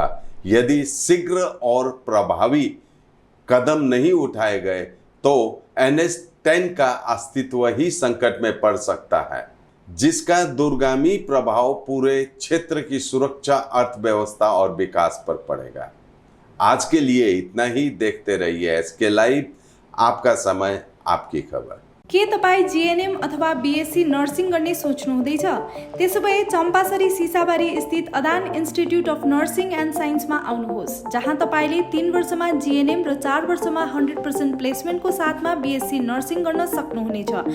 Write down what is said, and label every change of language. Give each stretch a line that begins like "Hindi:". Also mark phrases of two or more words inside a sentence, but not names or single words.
Hindi: यदि शीघ्र और प्रभावी कदम नहीं उठाए गए तो NH10 का अस्तित्व ही संकट में पड़ सकता है, जिसका दूरगामी प्रभाव पूरे क्षेत्र की सुरक्षा, अर्थव्यवस्था और विकास पर पड़ेगा। आज के लिए इतना ही। देखते रहिए SK लाइव, आपका समय, आपकी खबर।
Nepali: के तपाईँ GNM अथवा BSc नर्सिङ गर्ने सोच्नु हुँदैछ? त्यसोभए चम्पासरी सिसाबारी स्थित अदान इन्स्टिट्युट अफ नर्सिङ एन्ड साइन्समा आउनुहोस्, जहाँ तपाईँले 3 वर्षमा GNM र 4 वर्षमा 100% प्लेसमेन्टको साथमा BSc नर्सिङ गर्न सक्नुहुनेछ।